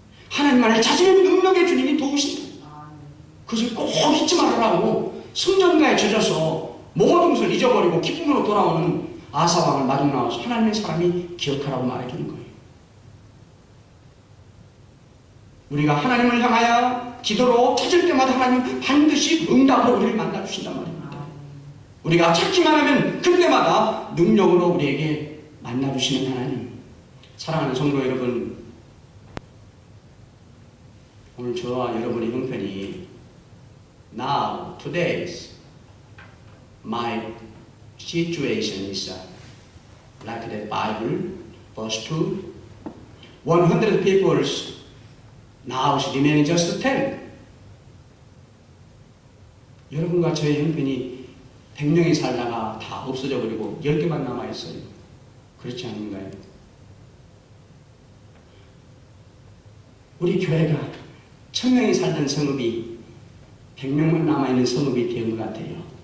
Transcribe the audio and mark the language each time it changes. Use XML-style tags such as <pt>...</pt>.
<ko>하나님만을 찾으면 능력의 주님이 도우신다. 그것을 꼭 잊지 말으라고 승전가에 젖어서 모든 것을 잊어버리고 기쁨으로 돌아오는 아사왕을 마중 나와서 하나님의 사람이 기억하라고 말해주는 거예요. 우리가 하나님을 향하여 기도로 찾을 때마다 하나님 반드시 응답으로 우리를 만나주신단 말입니다. 우리가 찾기만 하면 그때마다 능력으로 우리에게 만나주시는 하나님. 사랑하는 성도 여러분, 오늘 저와 여러분의 형편이</ko> <en>Now, today's my situation is like the Bible, verse 2. 100 people's now remain just 10.</en> <ko>여러분과 저의 형편이 100명이 살다가 다 없어져 버리고 10개만 남아있어요. 그렇지 않은가요? 우리 교회가 1000명이 살던 성읍이 100명만 남아있는 성읍이 된 것 같아요.</ko>